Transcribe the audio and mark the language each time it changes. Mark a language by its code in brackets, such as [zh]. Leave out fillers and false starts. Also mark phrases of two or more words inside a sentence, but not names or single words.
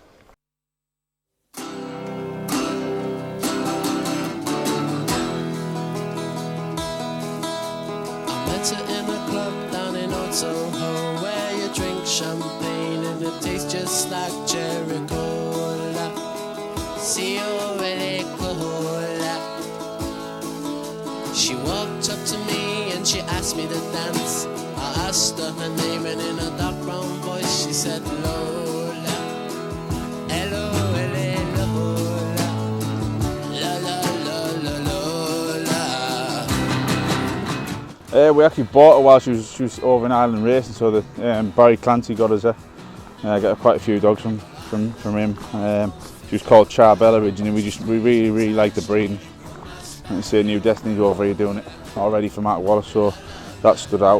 [en] In a club down in Old Soho, where you drink champagne and it tastes just like cherry cola. See you really cola. She walked up to me and she asked me to dance. I asked her her name, and in a dark brown voice she said Lola. Hello, hello, Lola. La la la la Lola. We actually bought her while she was over in Ireland racing, so that Barry Clancy got us her. I got quite a few dogs from him. She was called Charbella originally. We really liked the breed. Like you say, New Destiny's over here doing it already for Mark Wallace, so that stood out.